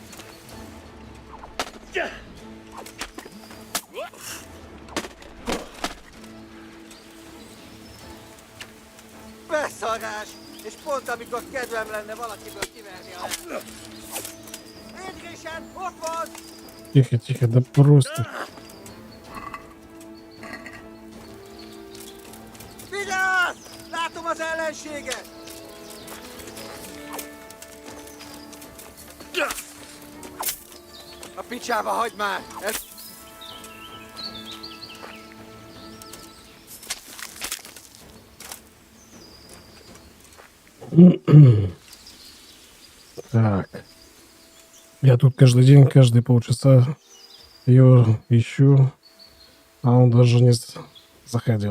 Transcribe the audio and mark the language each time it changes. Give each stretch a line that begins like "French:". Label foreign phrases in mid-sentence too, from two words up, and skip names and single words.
Hungarian: Beszarás! És pont amikor kedvem lenne valakiből kiverni a lehet. Édrésen, ott van!
Russian: Тихо, тихо, да просто.
Hungarian: Vigyázz! Látom az ellenséget! A picsába hagyd már! Ez...
Russian: Так. Я тут каждый день, каждые полчаса ее ищу, а он даже не заходил.